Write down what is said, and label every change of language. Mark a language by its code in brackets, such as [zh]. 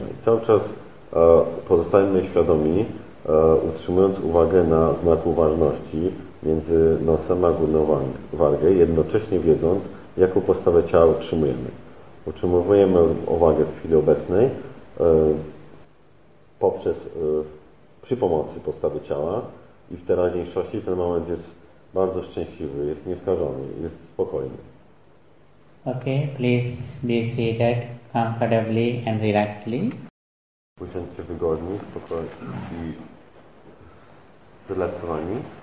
[pl] I cały czas pozostajemy świadomi, utrzymując uwagę na znaku ważności między nosem a górną wargę, jednocześnie wiedząc, jaką postawę ciała utrzymujemy. Utrzymujemy uwagę w chwili obecnej poprzez przy pomocy postawy ciała i w teraźniejszości ten moment jest bardzo szczęśliwy, jest nieskażony, jest spokojny. [en] Okay, please be seated comfortably and relaxedly. [pl] Usiądźcie się wygodnie, spokojnie i zrelaksowani.